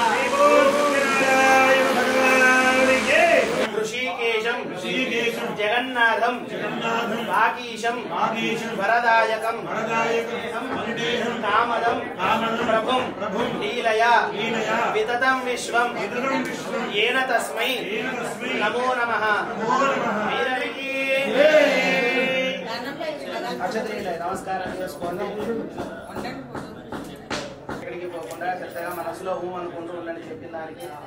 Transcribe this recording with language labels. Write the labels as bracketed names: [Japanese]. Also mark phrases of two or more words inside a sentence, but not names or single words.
[Sanskrit] ऋषिकेशं जगन्नाथं भागीशं वरदायकं कामदं प्रभुं लीलया विततं विश्वं येन तस्मै नमो नमः। [Telugu] నమస్కారం చేసుకోండి। ఎక్కడికి పోకుండా చక్కగా మనసులో ఊ అనుకుంటూ ఉండండి చెప్పిన దానికి।